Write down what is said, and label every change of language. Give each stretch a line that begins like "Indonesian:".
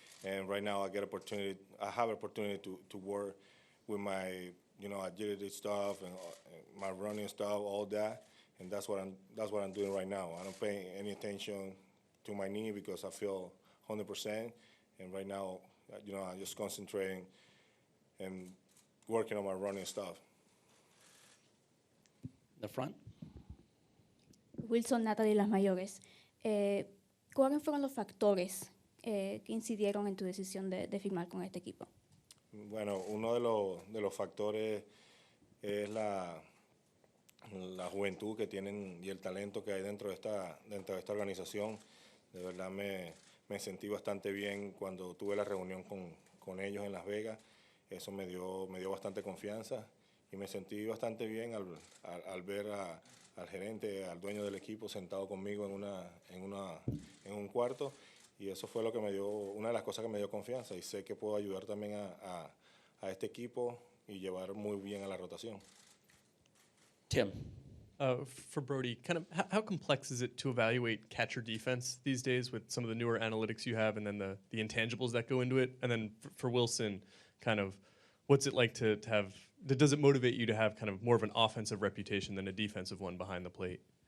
English: And right now I have opportunity to work with my agility stuff and my running stuff, all that. And that's what I'm doing right now. I don't pay any attention to my knee because I feel 100%. And right now, I'm just concentrating and working on my running stuff. The front.
Spanish: Wilson, Nata de las Mayores. ¿Cuáles fueron los factores que incidieron en tu decisión de firmar con este equipo? Bueno, uno de los factores es la juventud que tienen y el talento que hay dentro de esta organización. De verdad me sentí bastante bien cuando tuve la reunión con ellos en Las Vegas. Eso me dio bastante confianza y me sentí bastante bien al ver al gerente, al dueño del equipo sentado conmigo en un cuarto, y eso fue una de las cosas que me dio confianza, y sé que puedo ayudar también a este equipo y llevar muy bien a la rotación.
English: Tim. For Brody, kind of how complex is it to evaluate catcher defense these days with some of the newer analytics you have, and then the intangibles that go into it? And then for Wilson, kind of what's it like to have, does it motivate you to have kind of more of an offensive reputation than a defensive one behind the plate?